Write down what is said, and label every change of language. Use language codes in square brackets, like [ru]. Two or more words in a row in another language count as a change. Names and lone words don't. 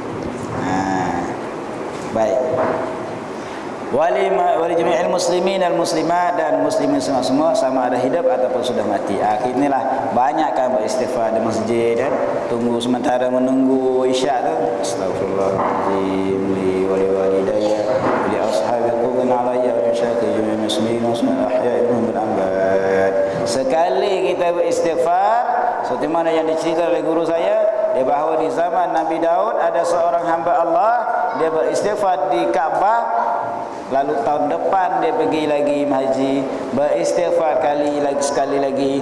[ms] Baik. [ar] ولجميع المسلمين [ms] dan muslimat, dan muslimin semua sama ada hidup ataupun sudah mati. Inilah banyakkan beristighfar di masjid, dan tunggu sementara menunggu isyak tu. [ar] أستغفر الله العظيم لي ولوالديّ ولأصحاب الحقوق عليّ ولجميع المسلمين والأحياء منهم والأموات. [ms] Sekali kita beristighfar, seperti mana yang diceritakan oleh guru saya, bahawa di zaman Nabi Daud ada seorang hamba Allah, dia beristighfar di Kaabah. Lalu tahun depan dia pergi lagi haji, beristighfar sekali lagi.